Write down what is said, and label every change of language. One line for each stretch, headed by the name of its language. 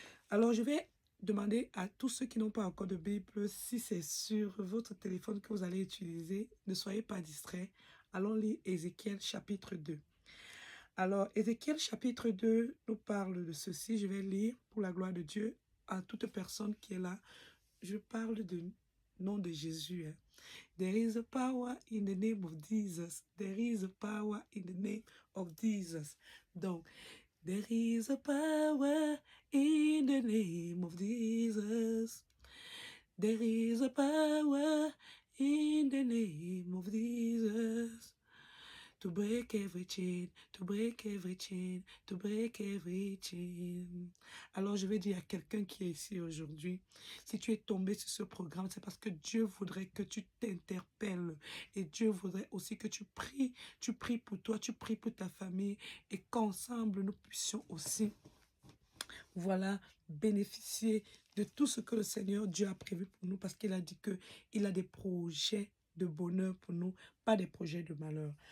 French: Alors, je vais demander à tous ceux qui n'ont pas encore de Bible, si c'est sur votre téléphone que vous allez utiliser, ne soyez pas distraits. Allons lire Ézéchiel chapitre 2. Alors, Ézéchiel chapitre 2 nous parle de ceci. Je vais lire pour la gloire de Dieu à toute personne qui est là. Je parle du nom de Jésus. Hein.
English: There is a power in the name of Jesus. There is a power in the name of Jesus. Donc, there is a power in the name of Jesus. There is a power in the name of Jesus. To break every chain, to break every chain, to break every chain.
French: Alors je vais dire à quelqu'un qui est ici aujourd'hui, si tu es tombé sur ce programme, c'est parce que Dieu voudrait que tu t'interpelles et Dieu voudrait aussi que tu pries pour toi, tu pries pour ta famille et qu'ensemble nous puissions aussi voilà, bénéficier de tout ce que le Seigneur Dieu a prévu pour nous parce qu'il a dit qu'il a des projets de bonheur pour nous, pas des projets de malheur.